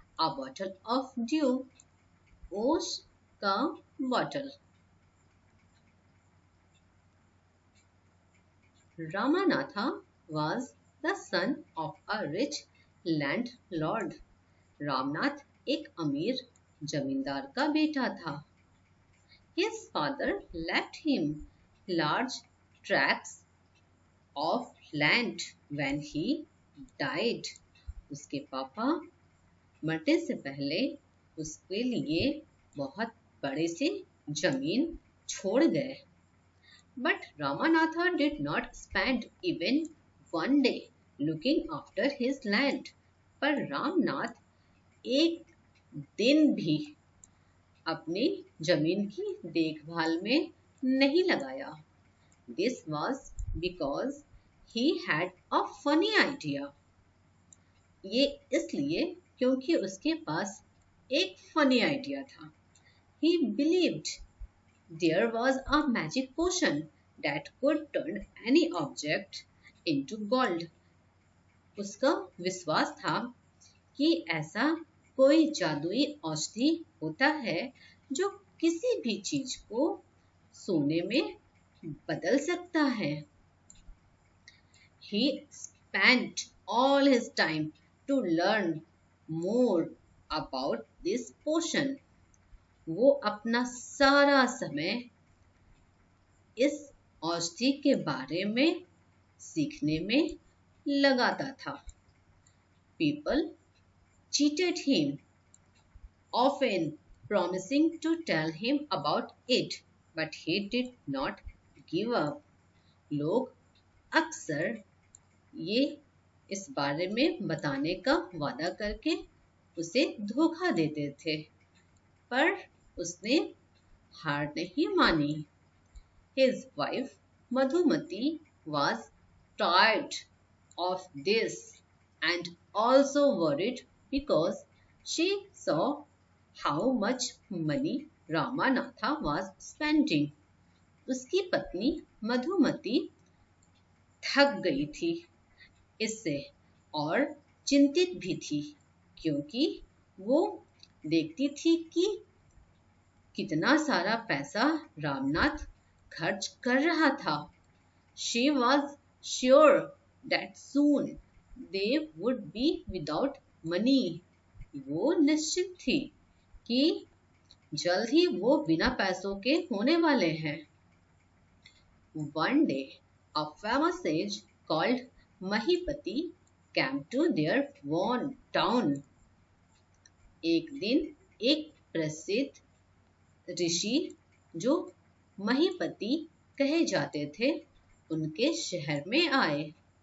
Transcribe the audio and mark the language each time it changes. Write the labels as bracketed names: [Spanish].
[English] a bottle of dew, [Hindi] ओस का bottle. [English] Ramanatha was the son of a rich landlord. [Hindi] Ramnath एक अमीर जमींदार का बेटा था। [English] His father left him large tracts of land when he died. [Hindi] उसके पापा मरने से पहले उसके लिए बहुत बड़े से जमीन छोड़ गए। [English] But Ramanatha did not spend even one day looking after his land. [Hindi] पर रामनाथ एक दिन भी अपनी जमीन की देखभाल में नहीं लगाया। [English] This was because he had a funny idea. [Hindi] ये इसलिए क्योंकि उसके पास एक [English] funny idea [Hindi] था। [English] He believed there was a magic potion that could turn any object into gold. [Hindi] उसका विश्वास था कि ऐसा कोई जादुई औषधि होता है जो किसी भी चीज को सोने में बदल सकता है। [English] He spent all his time to learn more about this potion. [Hindi] वो अपना सारा समय इस औषधि के बारे में सीखने में लगाता था। [English] People cheated him, often promising to tell him about it, but he did not give up. [Hindi] लोग अक्सर ये इस बारे में बताने का वादा करके उसे धोखा देते थे, पर उसने हार नहीं मानी। [English] His wife Madhumati was tired of this and also worried because she saw how much money Ramanatha was spending. [Hindi] उसकी पत्नी मधुमती थक गई थी इससे और चिंतित भी थी क्योंकि वो देखती थी कि कितना सारा पैसा रामनाथ खर्च कर रहा था। [English] She was sure that soon they would be without money. [Hindi] वो निश्चित थी कि जल्द ही वो बिना पैसों के होने वाले हैं। [English] One day, a famous sage called Mahipati came to their own town. [Hindi] एक दिन एक प्रसिद्ध ऋषि जो महीपति कहे जाते थे उनके शहर में आए।